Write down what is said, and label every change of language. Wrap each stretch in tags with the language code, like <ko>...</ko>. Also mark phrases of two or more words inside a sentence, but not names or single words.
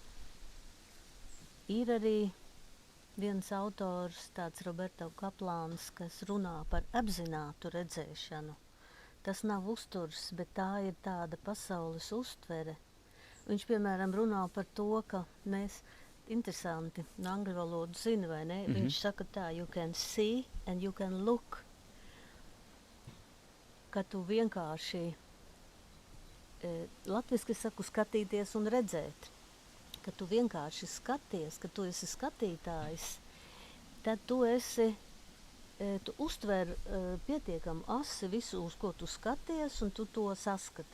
<lv>Ir arī viens autors, tāds Roberto Kaplāns, kas runā par apzinātu redzēšanu. Tas nav uzturs, bet tā ir tāda pasaules uztvere. Viņš, piemēram, runā par to, ka mēs, interesanti, angļu valodu zina, vai ne? Viņš saka tā,</lv> <en>you can see and you can look.</en> <lv>Ka tu vienkārši, latviski saku, skatīties un redzēt. Ka tu vienkārši skaties, ka tu esi skatītājs, tad tu esi, tu uztver pietiekami asi visu, uz ko tu skaties, un tu to saskati.</lv>